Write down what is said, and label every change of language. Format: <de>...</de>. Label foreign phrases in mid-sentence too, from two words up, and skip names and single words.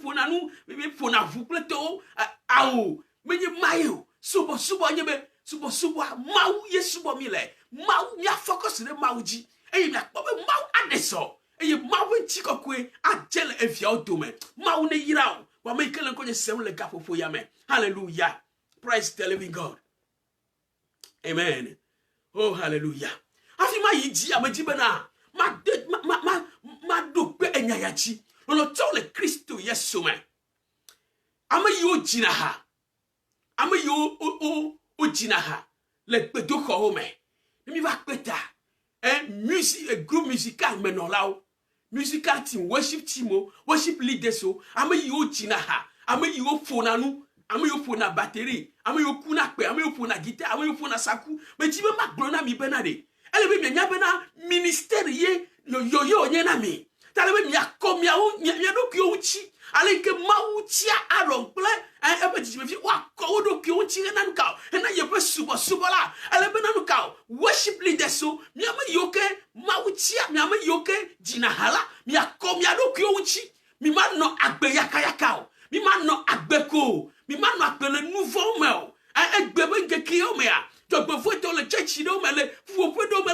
<ee>ʋu kple tɔwo awo menye maye o subɔsubɔ nye be subɔsubɔa Mawu ye subɔ mi le Mawu mia focus ɖe Mawu dzi eye miakpɔ be Mawu aɖe sɔ eye Mawu ŋutikɔkɔe adze le eviawo dome Mawu ne yra o wame yi ke le ŋkɔnye sem le gaƒoƒo ya me.</ee> <en>Hallelujah. Praise the living God. Amen. Oh, hallelujah.</en> <ee>Afi ma yi dzi ame dzi bena ma do kpe enya ya dzi lɔlɔtɔwo le Kristo Yesu me ame yiwo dzina ha ame yiwo dzina ha le gbedoxɔwo me ne mi va kpe ta</ee> <en>group musical</en> <ee>menɔlawo</ee> <en>musical team worship leaders</en> <ee>o ame yiwo dzina ha ame yiwo ƒona nu ame yiwo ƒona battery ame yiwo kuna kpe ame yiwo ƒona guitar ame yiwo ƒona saku medzi be magblɔ na mi bena ɖe ele be mianya bena ministeri ye yoyo nye na mi ta le be miakɔ mia ɖokuiwo ŋuti ale yi ke Mawu tia Aron kple eƒe dzidzimevi woakɔ wo ɖokuiwo ŋuti hena nu ka o hena yeƒe subɔsubɔ la ele bena nu ka o</ee> <en>worship leaders</en> <ee>o miame yiwo ke Mawu tia miame yiwo ke dzina ha la miakɔ mia ɖokuiwo ŋuti mi ma nɔ agbe yakayaka o mi ma nɔ agbe ko o mi ma nɔ agbe le nu vɔ̃wo me o egbe be ŋkekewo mea dzɔgbevɔ̃etɔwo le tsɛtsi ɖewo me le ƒuƒoƒe ɖewo me</ee>